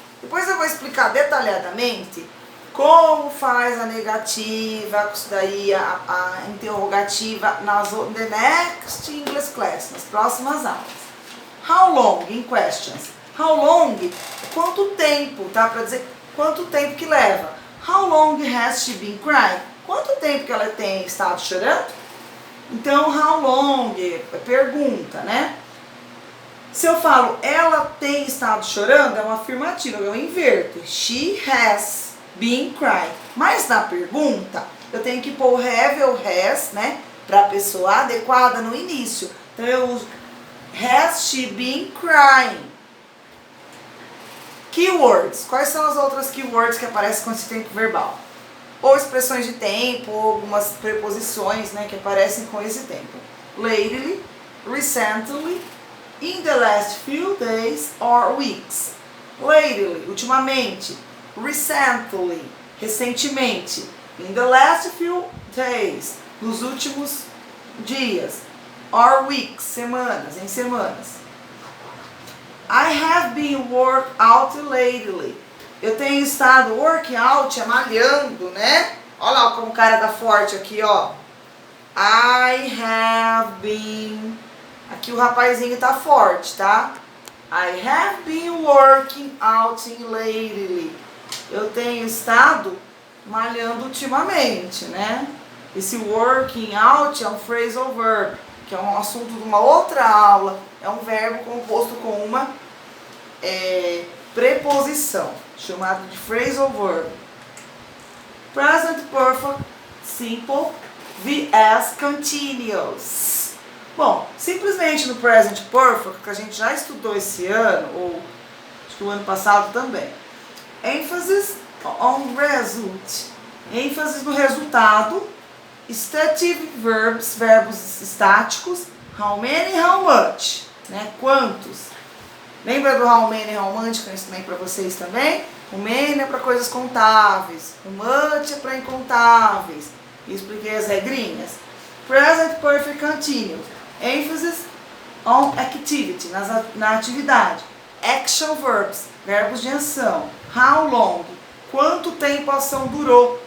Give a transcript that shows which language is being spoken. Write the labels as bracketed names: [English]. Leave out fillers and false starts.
[Portuguese] Depois eu vou explicar detalhadamente como faz a negativa, isso daí, a interrogativa [English] the next English class, [Portuguese] nas próximas aulas. [English] How long, in questions. How long, [Portuguese] quanto tempo, tá? Para dizer quanto tempo que leva. [English] How long has she been crying? [Portuguese] Quanto tempo que ela tem estado chorando? Então, how long, é pergunta, né? Se eu falo, ela tem estado chorando, é uma afirmativa, eu inverto. [English] She has been crying. [Portuguese] Mas na pergunta, eu tenho que pôr have ou has, né? Para a pessoa adequada no início. Então, eu uso [English] has she been crying? Keywords. [Portuguese] Quais são as outras keywords que aparecem com esse tempo verbal? Ou expressões de tempo, ou algumas preposições, né, que aparecem com esse tempo. [English] Lately, recently, in the last few days or weeks. [Portuguese] Lately, ultimamente. Recently, recentemente. [English] In the last few days, [Portuguese] nos últimos dias. Or weeks, semanas, em semanas. [English] I have been work out lately. [Portuguese] Eu tenho estado working out, malhando, né? Olha lá como o cara tá forte aqui, ó. [English] I have been... [Portuguese] Aqui o rapazinho tá forte, tá? [English] I have been working out lately. [Portuguese] Eu tenho estado malhando ultimamente, né? Esse working out é um phrasal verb, que é um assunto de uma outra aula. É um verbo composto com uma preposição, chamado de phrasal verb. [English] Present Perfect Simple vs Continuous. [Portuguese] Bom, simplesmente no Present Perfect, que a gente já estudou esse ano, ou acho que o ano passado também. [English] Emphasis on result. [Portuguese] ênfase no resultado. [English] Stative verbs, [Portuguese] verbos estáticos. [English] How many, how much, né? Quantos? [Portuguese] Lembra do how many, how much que eu ensinei para vocês também? O many é para coisas contáveis, o much é para incontáveis. E expliquei as regrinhas. [English] Present Perfect Continuous. Emphasis on activity, [Portuguese] na atividade. [English] Action verbs, [Portuguese] verbos de ação. How long, quanto tempo a ação durou.